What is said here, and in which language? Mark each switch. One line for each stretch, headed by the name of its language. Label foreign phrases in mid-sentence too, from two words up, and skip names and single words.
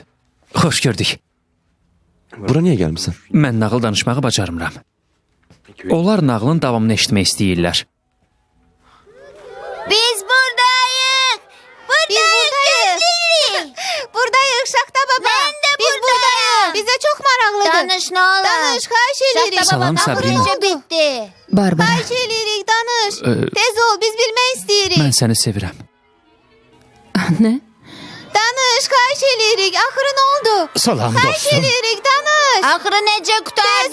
Azerbaijani: Xoş gördük. bura niyə gəlmisən? Mən nağıl danışmağı bacarmıram. Onlar nağılın davamını eşitmək istəyirlər. Biz buradayıq. Buradayıq. Buradayıq Şaxta baba.
Turkish: Ben de biz buradayıq. Bize çok maraqlıdır. Danış ne olur.
Azerbaijani: Danış, xahiş edirik. Salam Sabrina. Bitti. Barbara. Xahiş edirik, danış. Tez ol, biz bilmək istəyirik. Mən səni sevirəm. Nə? Danış, xahiş edirik. Axırı nə oldu? Salam Xahiş dostum. edirik, danış. Axırı necə qutardı?